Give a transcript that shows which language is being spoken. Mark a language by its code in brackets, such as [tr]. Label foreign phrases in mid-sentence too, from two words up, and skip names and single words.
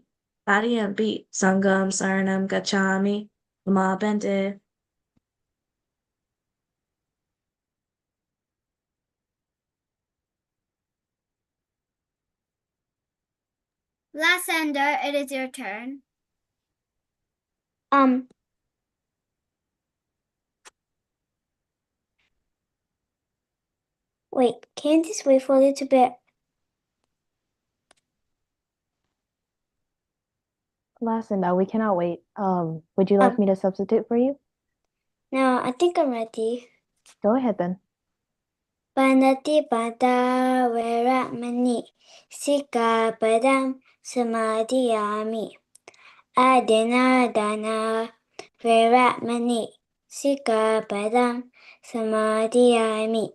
[pi] Tadiyampi Sangham Saranam Gacchami. Ma Bente. [en] Lysander, it is your turn. Wait, can't this wait for a little bit? Lysander, we cannot wait. Would you like me to substitute for you? No, I think I'm ready. Go ahead then. [pi] Panati pada veramani sika padam samadhiyami. Adina dana veramani sika padam samadhiyami.